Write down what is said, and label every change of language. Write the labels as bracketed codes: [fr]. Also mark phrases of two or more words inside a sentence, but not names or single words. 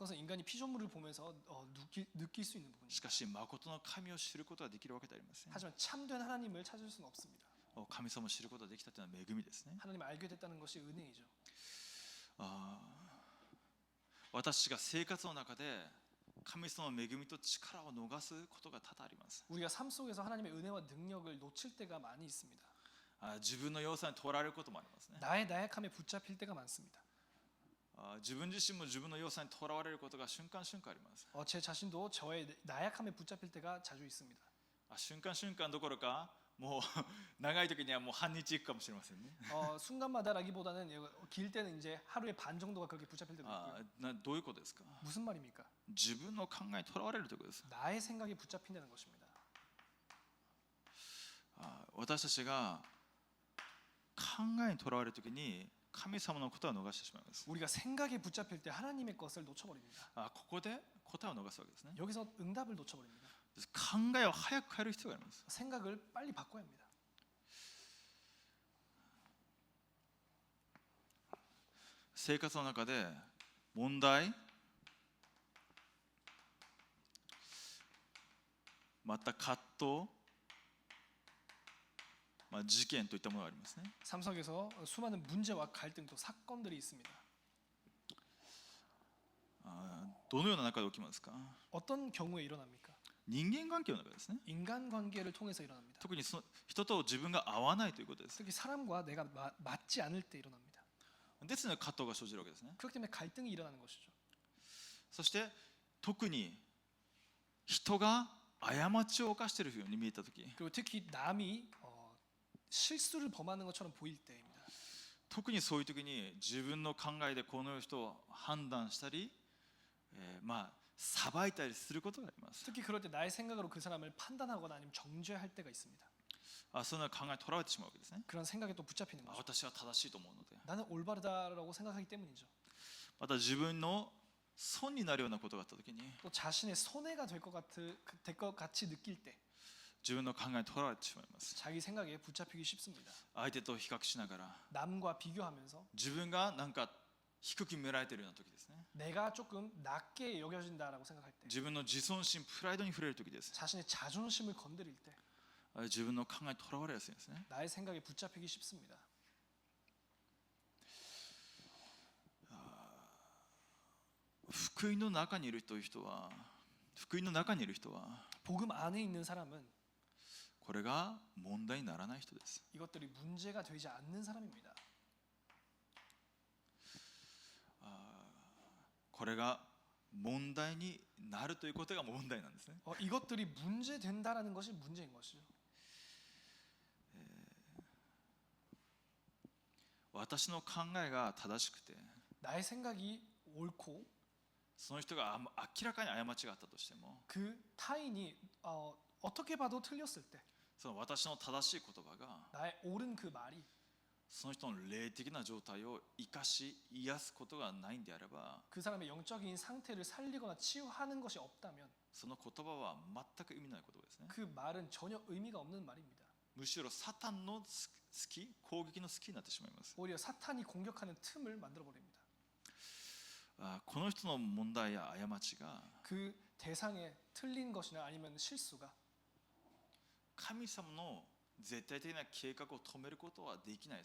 [ko] 그것은 인간이 피조물을 보면서 느낄 수 있는 [ja] し [ko] 부분이죠. [ja] かし誠の神を知ることができるわけではありません。 [ko] 하지만 참된 하나님을 찾을 수는 없습니다. [ja] 神様を知ることができたというのは恵みですね。 [ko] 하나님을 알게 됐다는 것이 은혜이죠. [ja] 私が生活の中で神様の恵みと力を逃すことが多々あります。 [ko] 우리가 삶 속에서 하나님의 은혜와 능력을 놓칠 때가 많이 있습니다. [ja] 自分の要素にとらわれることもありますね。 [ko] 나의 나약함에 붙잡힐 때가 많습니다. [ja] 自分自身も自分の要素にとらわれることが瞬間瞬間あります。 [ko] 제 자신도 저의 나약함에 붙잡힐 때가 자주 있습니다. [ja] 瞬間瞬間どころかもう長い時にはもう半日いくかもしれませんね。 [ko] 순간마다라기보다는 길 때는 이제 하루에 반 정도가 그렇게 붙잡힐 때도 있고요. [ja] どういうことですか。 [ko] 무슨 말입니까? [ja] 自分の考えにとらわれるということです。 [ko] 나의 생각에 붙잡힌다는 것입니다. [ja] 私たちが考えにとらわれる時に神様のことは逃してしまいます。 [ko] 우리가 생각에 붙잡힐 때 하나님의 것을 놓쳐버립니다. [ja] ここで答えを逃すわけですね。 [ko] 여기서 응답을 놓쳐버립니다. [ja] 考えを早く変える必要があります。 [ko] 생각을 빨리 바꿔야 합니다. [ja] 生活の中で問題また葛藤、事件といったものがありますね。 [ko] 삶 속에서 수많은 문제와 갈등 또 사건들이 있습니다. [ja] どのような中で起きますか。 [ko] 어떤 경우에 일어납니까? [ja] 人間関係の中ですね。 [ko] 인간관계를 통해서 일어납니다. [ja] 特にその人と自分が合わないということです。 [ko] 특히 사람과 내가 맞지 않을 때 일어납니다. [ja] ですので葛藤が生じるわけですね。 [ko] 그렇기 때문에 갈등이 일어나는 것이죠. [ja] そして特に人が過ちを犯しているように見えたとき、 [ko] 그리고 특히 남이 실수를 범하는 것처럼 보일 때입니다. [ja] 特にそういう時に自分の考えでこの人を判断したり、裁いたりすることがあります。 [ko] 특히 그럴 때 나의 생각으로 그 사람을 판단하거나 아니면 정죄할 때가 있습니다. [ja] そのような考えにとらわれてしまうわけですね。 [ko] 그런 생각에 또 붙잡히는 거죠. [ja] 私は正しいと思うので、 [ko] 나는 올바르다라고 생각하기 때문이죠. [ja] また自分の損になるようなことがあった時に [ko] 또 자신의 손해가 될 것 같이 느낄 때 [ja] 自分の考えにとらわれてしまいます。 [ko] 자기 생각에 붙잡히기 쉽습니다. [ja] 相手と比較しながら [ko] 남과 비교하면서 [ja] 自分がなんか低く見られているような時ですね。 [ko] 내가 조금 낮게 여겨진다라고 생각할 때 [ja] 自分の自尊心プライドに触れる時です。 [ko] 자신의 자존심을 건드릴 때 [ja] 自分の考えにとらわれやすいんですね。 [ko] 나의 생각에 붙잡히기 쉽습니다. [ja] 福音の中にいる人は福音の中にいる人は [ko] 복음 안에 있는 사람은 [ja] これが問題にならない人です。 [ko] 이것들이 문제가 되지 않는 사람입니다. [ja] これが問題になるということが問題なんですね。 [ko] 이것들이 문제 된다라는 것이 문제인 것이죠. [ja] 私の考えが正しくて [ko] 나의 생각이 옳고 [ja] その人が明らかに過ちがあったとしても [ko] 그 타인이 어떻게 봐도 틀렸을 때 [ja] その私の正しい言葉が [ko] 나의 옳은 그 말이 [ja] その人の霊的な状態を生かし癒すことがないんであれば [ko] 그 사람의 영적인 상태를 살리거나 치유하는 것이 없다면 [ja] その言葉は全く意味ない言葉ですね。 [ko] 그 말은 전혀 의미가 없는 말입니다. [ja] むしろサタンの隙、攻撃の隙になってしまいます。 [ko] 오히려 사탄이 공격하는 틈을 만들어 버립니다. [ja] この人の問題や過ちが [ko] 그 대상에 틀린 것이나 아니면 실수가 [ja] 神様の絶対的な計画を止めることはできない。